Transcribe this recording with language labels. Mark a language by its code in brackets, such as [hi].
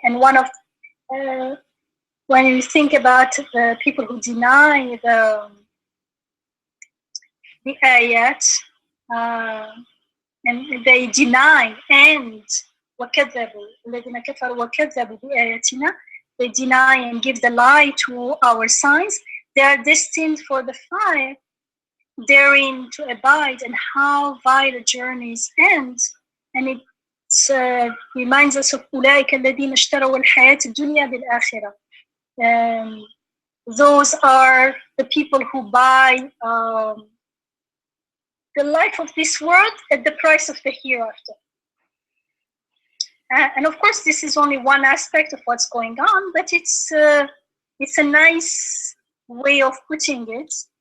[en] And one of, when you think about the people who deny the ayat, and they deny and [ar] وَكَذَّبُوا الَّذِينَ كَفَرُوا وَكَذَّبُوا بِآيَاتِنَا, [en] they deny and give the lie to our signs, they are destined for the fire, therein to abide, and how vile journeys end. And it reminds us of [ar] أُولَٰئِكَ الَّذِينَ اشْتَرَوُا الْحَيَاةَ الدُّنْيَا بِالْآخِرَةِ. [en] Those are the people who buy the life of this world at the price of the hereafter. And of course, this is only one aspect of what's going on, but it's a nice way of putting it.